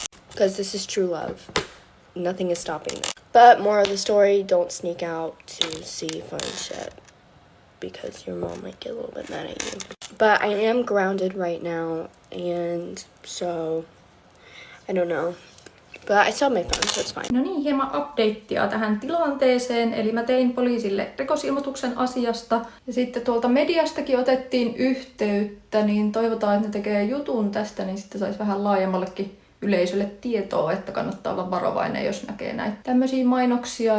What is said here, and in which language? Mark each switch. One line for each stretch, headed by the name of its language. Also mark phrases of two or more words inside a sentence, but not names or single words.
English: Because this is true love. Nothing is stopping this. But more of the story, don't sneak out to see Finja because your mom might get a little bit mad at you. But I am grounded right now and so I don't know. But I still have my phone, so it's fine.
Finnish: No niin, hieman updatea tähän tilanteeseen. Eli mä tein poliisille rikosilmoituksen asiasta. Ja sitten tuolta mediastakin otettiin yhteyttä, niin toivotaan, että ne tekee jutun tästä, niin sitten saisi vähän laajemmallekin yleisölle tietoa, että kannattaa olla varovainen, jos näkee näitä tämmöisiä mainoksia.